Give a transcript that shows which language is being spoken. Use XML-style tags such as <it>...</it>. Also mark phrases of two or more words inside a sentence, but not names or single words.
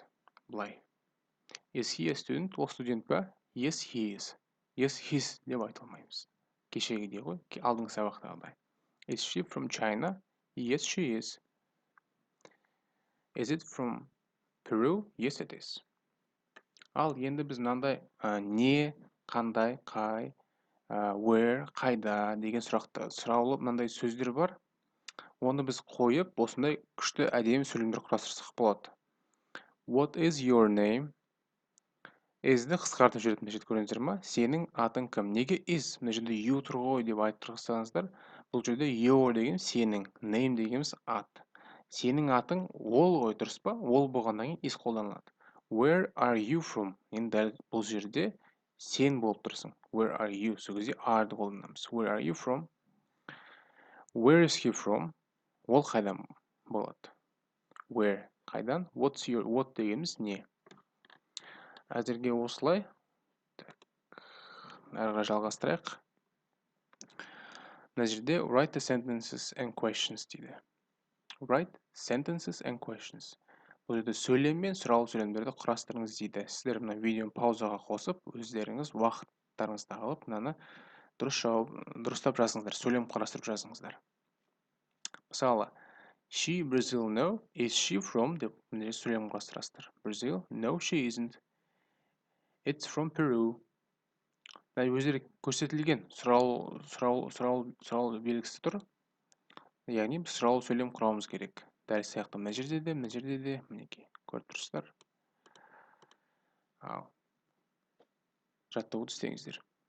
<kk>Былай.</kk> <en>Is he a student?</en> <kk>Ол студент па?</kk> <en>Yes, he is. Yes, his</en> <kk>деп айта алмаймыз. Кешегідей ғой, алдыңғы сабақтағыдай.</kk> <en>Is she from China? Yes, she is. Is it from Peru? Yes, it is.</en> <kk>Ал енді біз мынандай не, қандай, қай, where, қайда деген сұраулы мынандай сөздер бар. Оны біз қойып, осындай күшті әдемі сөйлемдер құрастырсақ болады.</kk> <en>What is your name?</en> <kk>Is-ді қысқартып жүретін мына жерде көрдіңіздер ма? Сенің атың кім? Неге is? Мына жерде you тұр ғой деп айтып тұрсаңыздар, бұл жерде your деген сенің, name дегеніміз ат. Сенің атың ол ғой, дұрыс па? Ол болғаннан кейін is қолданылады.</kk> <en>Where are you from?</en> <kk>Енді дәл бұл жерде сен болып тұрсың.</kk> <en>Where are you?</en> <kk>Сол кезде are-ды қолданамыз.</kk> <en>Where are you from? Where is he from?</en> <kk>Ол қайдан болады? Where? Қайдан? What дегеніміз не? Әзірге осылай. Әріға жалғастырайық. Мына жерде</kk> <en>write the sentences and questions дейді. Write sentences and questions.</en> <kk>Бұл жерде сөйлем мен сұраулы сөйлемдерді құрастырыңыз дейді. Сіздер мына видеоны паузаға қосып, өздеріңіз уақыттарыңызды алып, мынаны дұрыстап жазыңыздар, сөйлем құрастырып жазыңыздар. Мысалы,</kk> <en>she Brazil, no. Is she from</en> <kk>деп сөйлем құрастырасыздар.</kk> <en>Brazil, no, she isn't. It's from Peru.</en> <kk>Өздері көрсетілген сұрау белгісі тұр. Яғни біз сұраулы сөйлем құрамыз керек. Дәл сияқты мына жерде де, мінекей, көріп тұрсыздар. Ал жаттығуды істеңіздер.</kk>